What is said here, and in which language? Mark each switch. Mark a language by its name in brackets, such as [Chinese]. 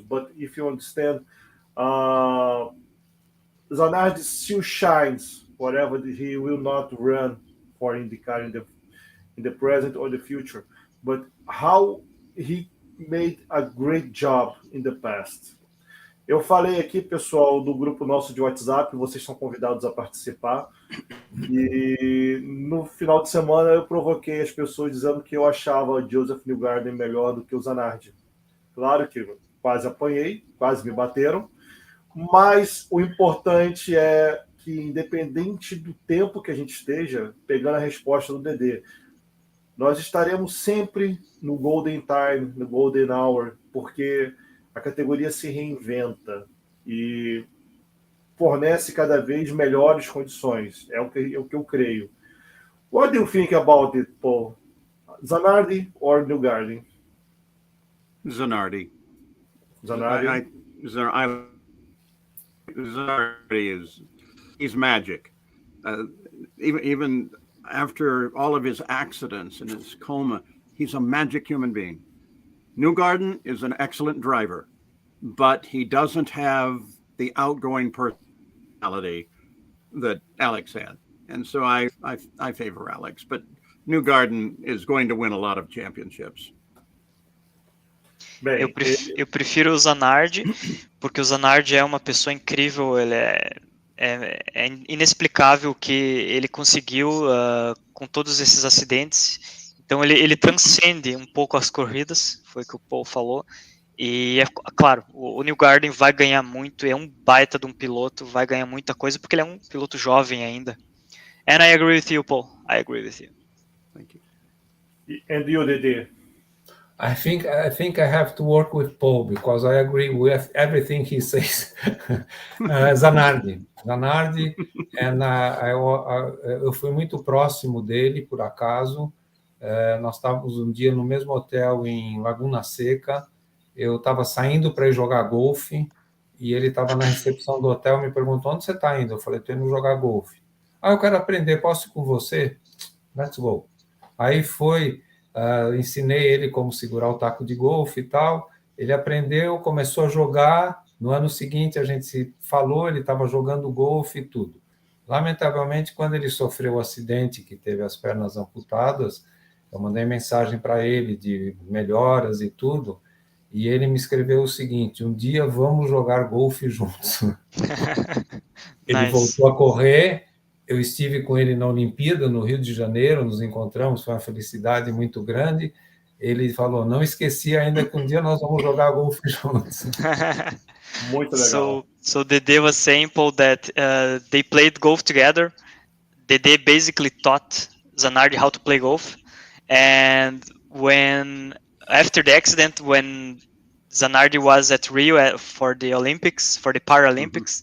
[English] But if you understand, Zanardi still shines, whatever he will not run for IndyCar in the present or the future. But how he made a great job in the past. [Portuguese] Eu falei aqui, pessoal, do grupo nosso de WhatsApp, vocês são convidados a participar. E no final de semana eu provoquei as pessoas dizendo que eu achava o Joseph Newgarden melhor do que o Zanardi. Claro que quase apanhei, quase me bateram, mas o importante é que, independente do tempo que a gente esteja, pegando a resposta do Dedê, nós estaremos sempre no Golden Time, no Golden Hour, porque a categoria se reinventa e fornece cada vez melhores condições. É o que eu creio. [English] What do you think about it, Paul? Zanardi or Newgarden? Zanardi. Zanardi. Zanardi he's magic. Even after all of his accidents and his coma, he's a magic human being. Newgarden is an excellent driver, but he doesn't have the outgoing personality that Alex had. And so I favor Alex, but Newgarden is going to win a lot of championships. [Portuguese] Bem, Eu prefiro o Zanardi, porque o Zanardi é uma pessoa incrível, ele é inexplicável o que ele conseguiu com todos esses acidentes. Então ele transcende um pouco as corridas, foi o que o Paul falou. E é claro, o Newgarden vai ganhar muito, é um baita de um piloto, vai ganhar muita coisa, porque ele é um piloto jovem ainda. [English] And I agree with you, Paul. I agree with you. Thank you. and you, Dedê? I think I have to work with Paul because I agree with everything he says. [Portuguese] Zanardi, and eu fui muito próximo dele, por acaso. Nós estávamos um dia no mesmo hotel em Laguna Seca. Eu estava saindo para ir jogar golfe e ele estava na recepção do hotel e me perguntou: onde você está indo? Eu falei: estou indo jogar golfe. Eu quero aprender, posso ir com você? [English] Let's go. [Portuguese] Aí foi... ensinei ele como segurar o taco de golfe e tal. Ele aprendeu, começou a jogar. No ano seguinte, a gente se falou, ele estava jogando golfe e tudo. Lamentavelmente, quando ele sofreu o acidente, que teve as pernas amputadas, eu mandei mensagem para ele de melhoras e tudo, e ele me escreveu o seguinte: um dia vamos jogar golfe juntos. Ele [English] Nice. [Portuguese] voltou a correr. Eu estive com ele na Olimpíada, no Rio de Janeiro, nos encontramos, foi uma felicidade muito grande. Ele falou: não esqueci ainda que um dia nós vamos jogar golfe juntos. Muito legal. [English] So Dedê was saying, Paul, that they played golf together. Dedê basically taught Zanardi how to play golf. And after the accident, when Zanardi was at Rio for the Olympics, for the Paralympics.